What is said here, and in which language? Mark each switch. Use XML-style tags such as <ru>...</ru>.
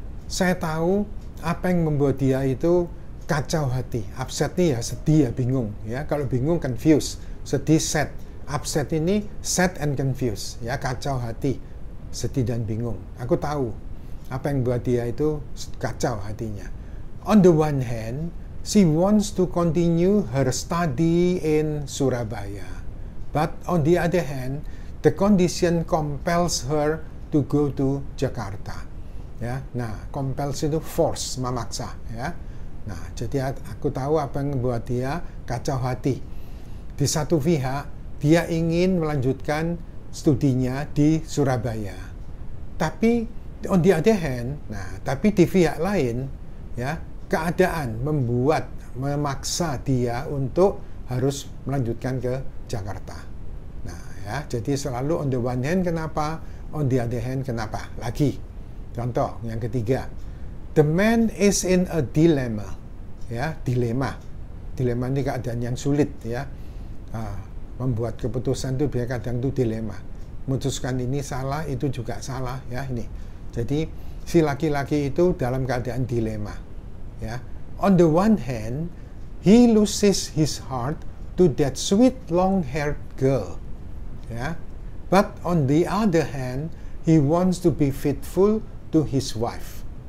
<id>Saya tahu apa yang membuat dia itu kacau hati. Upset nih ya, sedih ya, bingung ya. Kalau bingung confused, sedih sad. upset ini</id> <en>sad and confused,</en> <id>ya, kacau hati, sedih dan bingung. Aku tahu apa yang buat dia itu kacau hatinya.</id> <en>On the one hand, she wants to continue her study in Surabaya, but on the other hand, the condition compels her to go to Jakarta.</en> <id>Ya, nah, compels itu force, memaksa, ya. Nah, jadi aku tahu apa yang membuat dia kacau hati. Di satu pihak, dia ingin melanjutkan studinya di Surabaya. Tapi</id> <en>on the other hand,</en> <id>tapi di pihak lain, ya, keadaan memaksa dia untuk harus melanjutkan ke Jakarta. Nah, ya, jadi selalu</id> <en>on the one hand</en> <id>kenapa,</id> <en>on the other hand</en> <id>kenapa. Lagi, contoh yang ketiga.</id> <en>The man is in a dilemma,</en> <id>ya, dilema ini keadaan yang sulit, ya. Membuat keputusan itu biar kadang itu dilema, memutuskan ini salah, itu juga salah, ya, ini. Jadi si laki-laki itu dalam keadaan dilema, ya.</id> <en>On the one hand, he loses his heart to that sweet long-haired girl, ya. But on the other hand, he wants to be faithful to his wife.</en>